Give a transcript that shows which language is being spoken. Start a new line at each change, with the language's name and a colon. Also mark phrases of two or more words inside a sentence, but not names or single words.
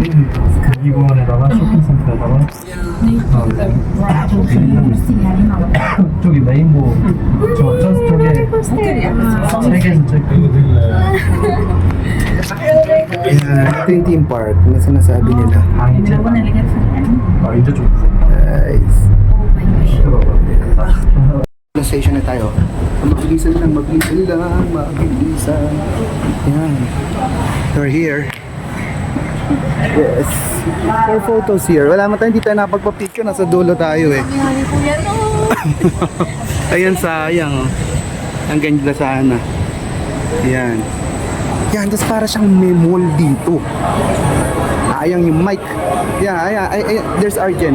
Korean: 미국원에다가 쇼핑센터에다가 저기 레인보우 저쪽에 세 개에서 저기
Filipino: Ayan, ito yung theme park na sinasabi nila.
Korean: 이제 이제 좀
Filipino: Guys. Station na tayo. Mabilisan lang, mabilisan lang, mabilisan. Ayan.
English: We're here. Yes. For photos here.
Filipino: Wala man tayo, hindi tayo napagpa-picture. Nasa dulo tayo eh. Ayan, sayang. Ang ganda sana. Ayan. Yan, tapos para siyang may mall dito. Ayang yung mic. Yan, ayan, there's Arjen.